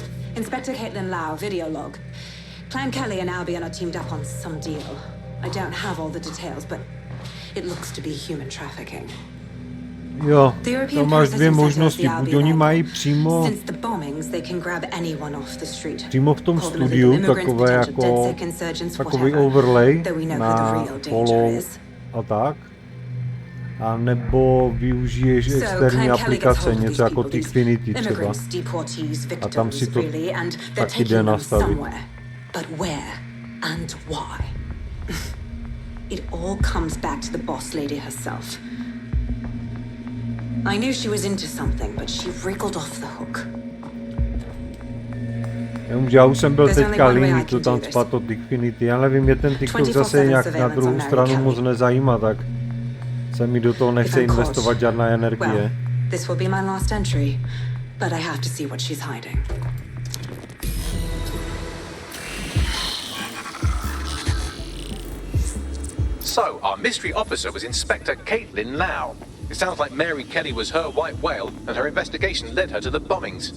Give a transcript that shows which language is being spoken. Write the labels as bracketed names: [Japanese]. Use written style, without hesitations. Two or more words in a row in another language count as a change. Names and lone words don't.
[English] Inspector Caitlin Lau, video log. Clan Kelly and Albion are teamed up on some deal. I don't have all the details, but it looks to be human trafficking. [Czech] Jo, tam máš dvě možnosti, buď oni mají přímo v tom studiu takový overlay na hollow a tak, a nebo využiješ externí aplikace, něco jako Xfinity třeba, a tam si to taky jde nastavit. [English] It all comes back to the boss lady herself. I knew she was into something, but she wriggled off the hook. [Czech] Já už jsem byl teďka líný to tam spát od Xfinity. Já nevím, mě ten TikTok zase nějak na druhou stranu moc nezajímá, tak se mi do toho nechce investovat žádná energie. [English] This will be my last entry, but I have to see what she's hiding. So, our mystery officer was Inspector Caitlin Lau. It sounds like Mary Kelly was her white whale, and her investigation led her to the bombings.